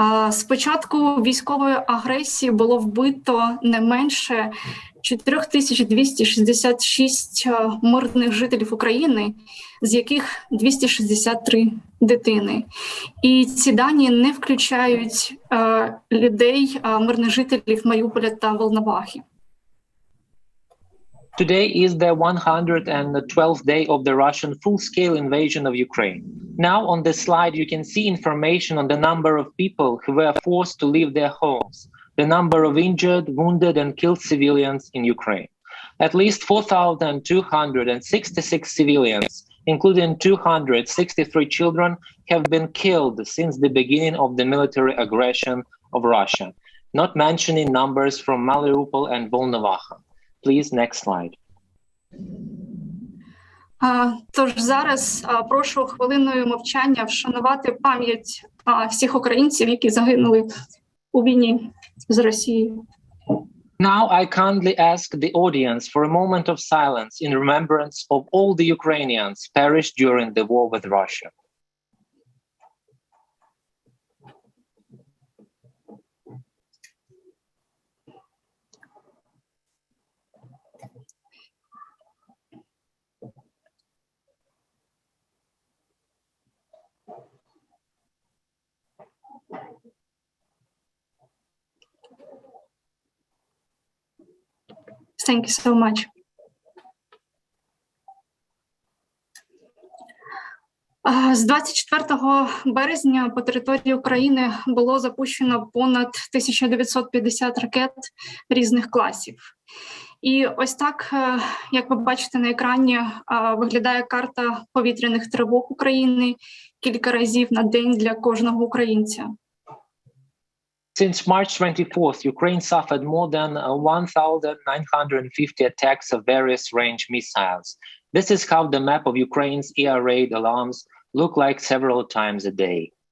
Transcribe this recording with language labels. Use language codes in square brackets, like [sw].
[uk] З початку військової агресії було вбито не менше 4266 мирних жителів України, з яких 263 дитини. І ці дані не включають людей, мирних жителів Маріуполя та Волновахи. [en] Today is the 112th day of the Russian full-scale invasion of Ukraine. Now on this slide you can see information on the number of people who were forced to leave their homes, the number of injured, wounded and killed civilians in Ukraine. At least 4,266 civilians, including 263 children, have been killed since the beginning of the military aggression of Russia, not mentioning numbers from Mariupol and Volnovakha. Please, next slide. [uk] Тож зараз прошу хвилиною мовчання вшанувати пам'ять всіх українців, які загинули у війні з Росією. [en] Now I kindly ask the audience for a moment of silence in remembrance of all the Ukrainians perished during the war with Russia. Thank you so much. [uk] З 24 березня по території України було запущено понад 1950 ракет різних класів. І ось так, як ви бачите на екрані, виглядає карта повітряних тривог України кілька разів на день для кожного українця. [en] Since March 24th, Ukraine suffered more than 1,950 attacks of various range missiles. This is how the map of Ukraine's air raid alarms look like several times a day.